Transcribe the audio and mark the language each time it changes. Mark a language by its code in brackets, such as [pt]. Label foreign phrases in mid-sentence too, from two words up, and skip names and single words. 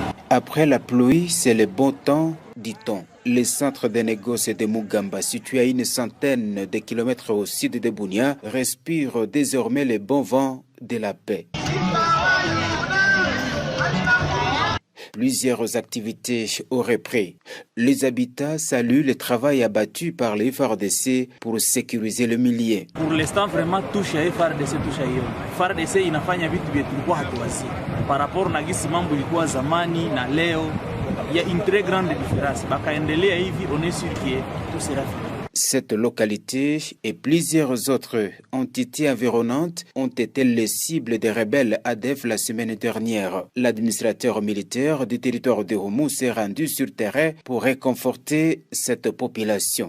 [fr] Après la pluie, c'est le bon temps, dit-on. Le centre de négoce de Mugamba, situé à une centaine de kilomètres au sud de Bunia, respire désormais le bon vent de la paix. Plusieurs activités auraient pris. Les habitants saluent le travail abattu par les FARDC pour sécuriser le milieu. Pour l'instant, vraiment, touche à FARDC, touche à Yon. [sw] FARDC inafanya vitu vya tulikuwa hatuwasi. [fr] Par rapport [sw] na gisi mambo ilikuwa zamani na leo, [fr] il y a une très grande différence. [sw] Bakaendelea hivi, [fr] on est sûr que tout sera fini. Cette localité et plusieurs autres entités environnantes ont été les cibles des rebelles ADF la semaine dernière. L'administrateur militaire du territoire de Houmou s'est rendu sur terrain pour réconforter cette population.